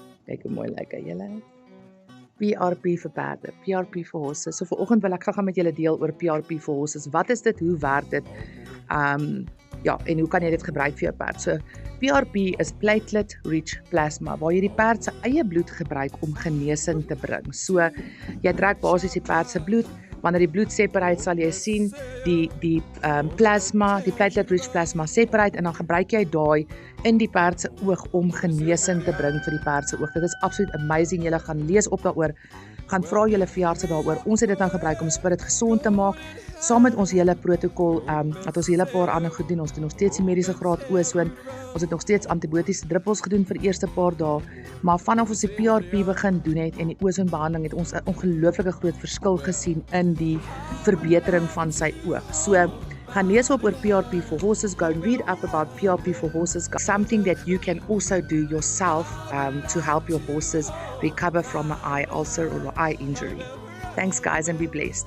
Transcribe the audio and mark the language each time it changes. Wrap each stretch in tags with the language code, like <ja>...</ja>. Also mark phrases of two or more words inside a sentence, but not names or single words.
<af>Kyk hoe mooi lyk hy, julle. PRP vir perde, PRP vir horses. So vanoggend wil ek graag met julle deel oor PRP vir horses. Wat is dit? Hoe werk dit? Ja, en hoe kan jy dit gebruik vir jou perd? So PRP is</af> <en>platelet rich plasma</en> <af>waar jy die perd se eie bloed gebruik om genesing te bring. So jy trek basies die perd se bloed. Wanneer die bloed separate, sal jy sien die plasma, die</af> <en>platelet rich plasma</en> <af>separate en dan gebruik jy daai in die perd se oog om genesing te bring vir die perd se oog. Dit is absoluut amazing. Julle gaan lees op daaroor, gaan vra julle veeartse daaroor. Ons het dit dan gebruik om spirit gesond te maak. Saam met ons hele protokol, dat ons hele paar ander goed doen. Ons doen nog steeds die mediese graad ozon. Ons het nog steeds antibiotiese druppels gedoen vir die eerste paar dae. Maar vanaf ons die PRP begin doen het en die ozonbehandeling het ons 'n ongelooflike groot verskil gesien in die verbetering van sy oog. So gaan lees op oor PRP</af> <en>for horses. Go and read up about PRP for horses. Something that you can also do yourself to help your horses recover from an eye ulcer or an eye injury. Thanks guys and be blessed.</en>